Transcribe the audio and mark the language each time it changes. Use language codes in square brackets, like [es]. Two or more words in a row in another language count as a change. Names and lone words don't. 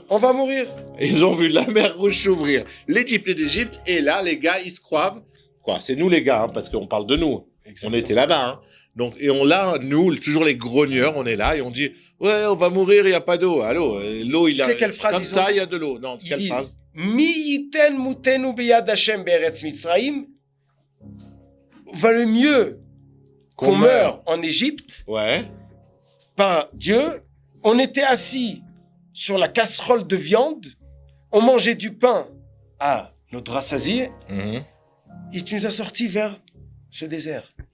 [fr] Et ils ont vu la mer Rouge s'ouvrir, les 10 plaies d'Égypte, et là, les gars, ils se croient. Quoi, c'est nous les gars, hein, parce qu'on parle de nous. Exactement. On était là-bas. Hein. Donc, et nous, toujours les grogneurs, on est là et on dit, ouais, on va mourir, il n'y a pas d'eau. Allô, l'eau, il a. Quelle phrase comme ça, il y a de l'eau. Non, quelle phrase? [he] מי יתן מותנו ביד ה' בארץ מצרים. [fr] Valait mieux qu'on meure en Égypte. Ouais. par Dieu, on était assis sur la casserole de viande, on mangeait du pain à notre rassasié, et tu nous as sortis vers ce désert.